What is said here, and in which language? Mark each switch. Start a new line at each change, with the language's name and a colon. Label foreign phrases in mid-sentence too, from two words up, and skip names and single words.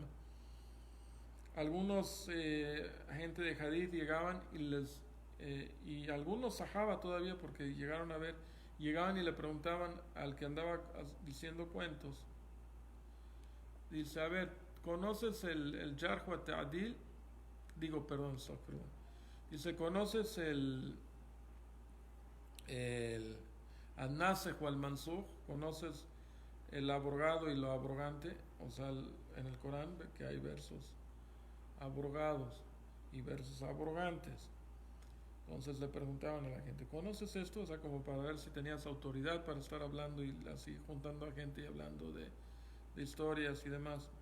Spanish: Algunos gente de Hadith llegaban y algunos sahaba todavía porque llegaron a ver, llegaban y le preguntaban al que andaba diciendo cuentos, dice, a ver, ¿conoces el
Arabic: جرح وتعديل?
Spanish: Digo, perdón, perdón. Dice, ¿conoces el An-Nasikh o al-Mansukh? ¿Conoces el abrogado y lo abrogante? O sea, en el Corán que hay versos abrogados y versos abrogantes. Entonces le preguntaban a la gente, ¿conoces esto? O sea, como para ver si tenías autoridad para estar hablando y así juntando a gente y hablando de historias y demás.